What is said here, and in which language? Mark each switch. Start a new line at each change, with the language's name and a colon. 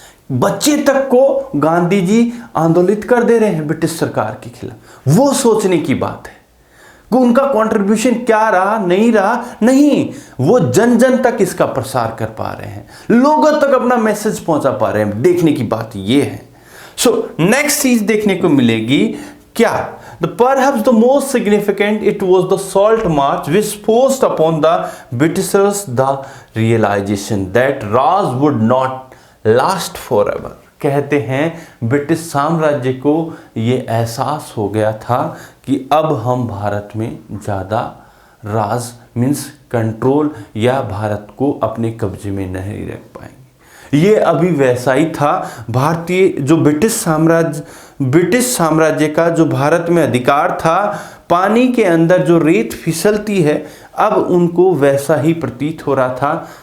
Hindi: बच्चे तक को गांधी जी आंदोलित कर दे रहे हैं ब्रिटिश सरकार के खिलाफ। वो सोचने की बात है कि उनका कंट्रीब्यूशन क्या रहा, नहीं रहा, नहीं, वो जन जन तक इसका प्रसार कर पा रहे हैं, लोगों तक अपना मैसेज पहुंचा पा रहे हैं। देखने की बात ये है। सो नेक्स्ट चीज देखने को मिलेगी क्या,
English: perhaps the most significant, it was the Salt March which forced upon the Britishers the realization that Raj would not last forever।
Hindi: कहते हैं ब्रिटिश साम्राज्य को ये एहसास हो गया था कि अब हम भारत में ज़्यादा राज मीन्स कंट्रोल या भारत को अपने कब्जे में नहीं रख पाएंगे। ये अभी वैसा ही था। भारतीय जो ब्रिटिश साम्राज्य का जो भारत में अधिकार था, पानी के अंदर जो रेत फिसलती है, अब उनको वैसा ही प्रतीत हो रहा था।